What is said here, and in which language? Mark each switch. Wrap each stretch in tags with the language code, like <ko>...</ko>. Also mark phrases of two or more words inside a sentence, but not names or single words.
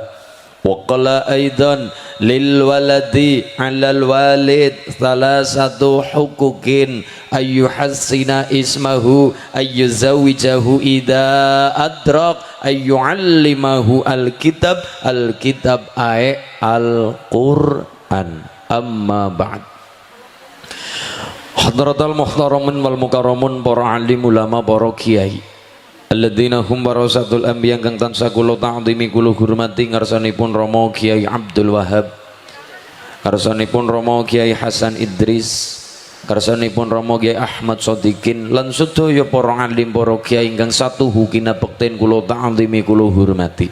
<ar>وقال أيضا للولد على الوالد ثلاثة حقوق أن يحسن اسمه أن يزوجه إذا أدرك أن يعلمه الكتاب أي القرآن. أما بعد. حضرة المحترمين والمكرمون,</ar> <jv>para alim ulama, para kiai</jv> <ar>الذين هم ورثة الأنبياء</ar> <jv>kang tansah kula ta'zimi kula hormati ngarsanipun Rama Kiai Abdul Wahab, ngarsanipun Rama Kiai Hasan Idris, ngarsanipun Rama Kiai Ahmad Shodikin lan sedaya para alim para kiai ingkang satuhu kinabekten kula ta'zimi kula hormati.</jv>